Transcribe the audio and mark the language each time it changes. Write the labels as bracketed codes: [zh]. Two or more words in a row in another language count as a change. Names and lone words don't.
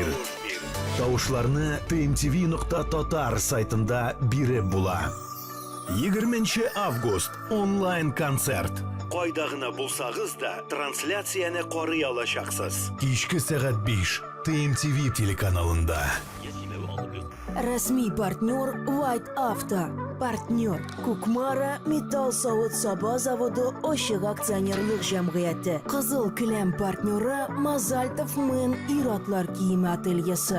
[tt] Тавышларны tmtv.tatar сайтында биреп була. 20 август онлайн концерт. Кайда гына булсагыз да трансляцияны карый алачаксыз. Кичке сәгать 5 TMTV телеканалында. Расмий партнер White Auto. Партнер Кукмара Металл савыт саба заводы Ошык акционерлык җәмгыяте. Кызыл киләм партнеры Мазальтов Мен ир-атлар киеме ательесі.